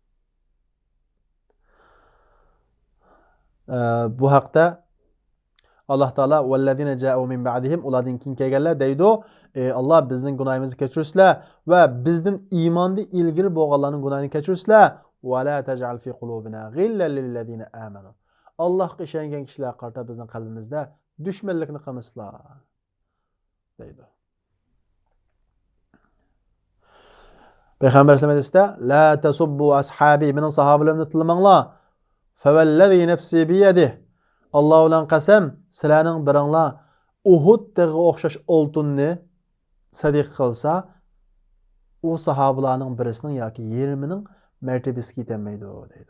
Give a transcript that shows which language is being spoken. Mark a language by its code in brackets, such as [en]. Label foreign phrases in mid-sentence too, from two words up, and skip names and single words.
[uz] Bu haqda Allah Taala [ar] "والذين جاءوا من بعدهم" [uz] ulardan keyin kelganlar deydi, "Allah bizning gunohimizni kechirsizlar va bizdan iymonda ilgari bo'lganlarning gunohini kechirsizlar. [ar] ولا تجعل في قلوبنا غلا للذين آمنوا." [uz] Allohga ishongan kishilar qarta bizning qalbimizda dushmanlikni qilmaslar deydi. Payg'ambar [ar] صلى الله عليه وسلم "لا تسبوا أصحابي" [uz] mening sahobalarımni tillamanglar. [ar] "فوالذي نفسي بيده" [uz] Allah bilan qasam, sizlarning biringlar Uhud tog'iga o'xshash oltinni sadiq qilsa, u sahobalarning birisining yoki yarmining martabasiga yetmaydi deydi.